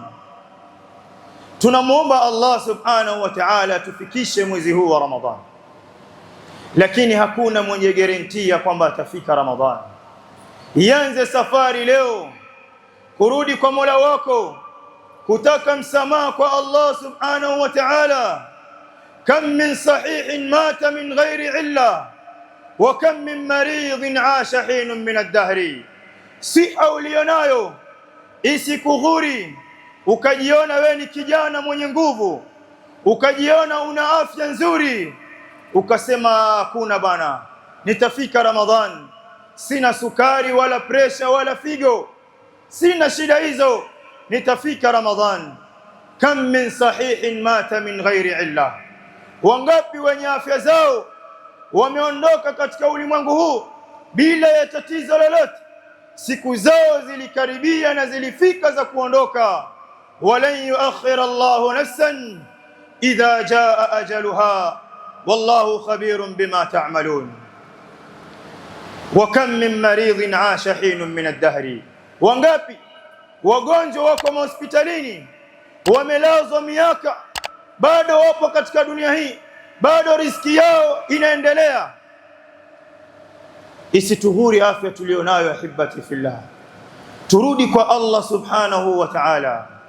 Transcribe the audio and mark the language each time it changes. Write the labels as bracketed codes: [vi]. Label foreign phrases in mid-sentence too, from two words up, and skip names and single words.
[sw] Tunamuomba Allah [ar] سبحانه وتعالى [sw] tufikishe mwezi huu wa Ramadhan, lakini hakuna mwenye garantia kwamba atafika Ramadhan. Ianze safari leo kurudi kwa Mola wako, kutaka msamaha kwa Allah [ar] سبحانه وتعالى. كم من صحيح مات من غير علة وكم من مريض عاش حينا من الدهر. [sw] Siha ulionayo isikughuri ukajiona we ni kijana mwenye nguvu, ukajiona una afya nzuri, ukasema hakuna bana, nitafika Ramadhan, sina sukari wala presha wala figo, sina shida hizo, nitafika Ramadhan. [ar] كم من صحيح مات من غير علة, [sw] wangapi wenye afya zao wameondoka katika ulimwengu huu bila ya tatizo lolote, siku zao zilikaribia na zilifika za kuondoka. [ar] ولن يؤخر الله نفسا إذا جاء أجلها والله خبير بما تعملون. وكم من مريض عاش حينا من الدهر, [sw] wangapi wagonjwa wako hospitalini wamelazwa miaka, bado wapo katika dunia hii, bado riziki yao inaendelea. Isituhuri afya tulionayo [ar] أحبتي في الله, [sw] turudi kwa Allah [ar] سبحانه وتعالى.